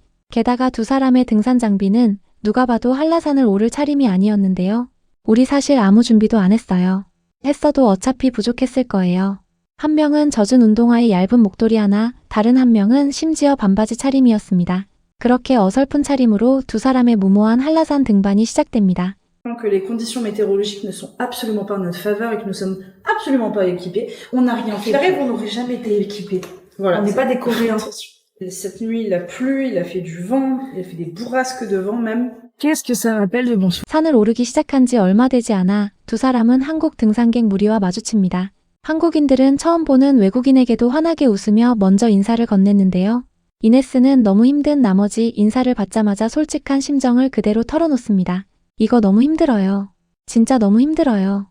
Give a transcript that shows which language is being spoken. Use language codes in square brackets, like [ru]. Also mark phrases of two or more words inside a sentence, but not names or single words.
[ko] 게다가 두 사람의 등산 장비는 누가 봐도 한라산을 오를 차림이 아니었는데요. 우리 사실 아무 준비도 안 했어요. 했어도 어차피 부족했을 거예요. 한 명은 젖은 운동화에 얇은 목도리 하나, 다른 한 명은 심지어 반바지 차림이었습니다. 그렇게 어설픈 차림으로 두 사람의 무모한 한라산 등반이 시작됩니다. [fr] Que les conditions météorologiques ne sont absolument pas en notre faveur et que nous sommes absolument pas équipés. On n'a rien fait. J'arrive, on n'aurait jamais été équipés. Voilà. On n'est pas des Coréens. Cette nuit, il a plu, il a fait du vent, il a fait des bourrasques de vent même. Qu'est-ce que ça rappelle de bon souvenir? [ko] 산을 오르기 시작한 지 얼마 되지 않아 두 사람은 한국 등산객 무리와 마주칩니다. 한국인들은 처음 보는 외국인에게도 환하게 웃으며 먼저 인사를 건넸는데요. 이네스는 너무 힘든 나머지 인사를 받자마자 솔직한 심정을 그대로 털어놓습니다. 이거 너무 힘들어요. 진짜 너무 힘들어요.